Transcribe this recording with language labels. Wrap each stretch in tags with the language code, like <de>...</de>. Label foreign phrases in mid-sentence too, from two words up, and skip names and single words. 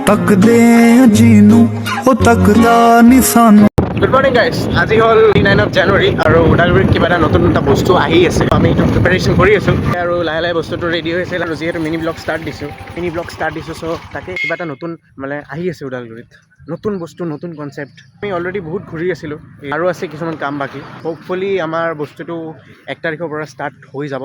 <pa>ਤੱਕਦੇ ਜੀਨੂੰ ਓ ਤੱਕਦਾ ਨਿਸ਼ਾਨ।</pa> <en>good morning guys,</en> <as>আজি হ'ল 9 জানুৱাৰী আৰু ওদালগুৰিত কিবা এটা নতুন এটা বস্তু আহি আছে। আমি এইটো প্ৰিপাৰেশ্যন কৰি আছোঁ আৰু লাহে লাহে বস্তুটো ৰেডি হৈছে আৰু যিহেতু</as> <en>mini blog start</en> <as>দিছোঁ চ' তাকে কিবা এটা নতুন মানে আহি আছে ওদালগুৰিত। নতুন বস্তু, নতুন কনচেপ্ট। আমি অলৰেডি বহুত ঘূৰি আছিলোঁ আৰু আছে কিছুমান কাম বাকী। হোপফুলি আমাৰ বস্তুটো 1 তাৰিখৰ পৰা ষ্টাৰ্ট হৈ যাব।</as>